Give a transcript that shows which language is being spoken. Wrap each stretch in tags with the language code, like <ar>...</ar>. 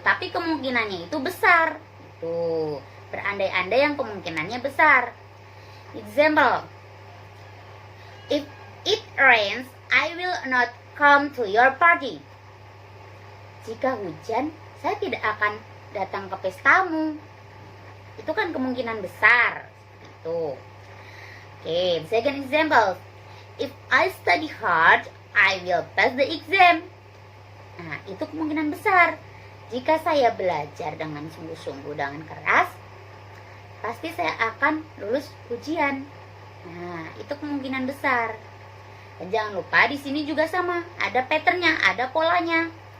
<id>Tapi kemungkinannya itu besar. Gitu. Berandai-andai yang kemungkinannya besar.</id> <en>Example. If it rains, I will not come to your party.</en> <id>Jika hujan, saya tidak akan datang ke pestamu. Itu kan kemungkinan besar.</id> <en>Itu. Okay, second example. If I study hard, I will pass the exam.</en> <id>Nah, itu kemungkinan besar. Jika saya belajar dengan sungguh-sungguh, dengan keras, pasti saya akan lulus ujian. Nah, itu kemungkinan besar. Dan jangan lupa di sini juga sama, ada patternnya, ada polanya.</id>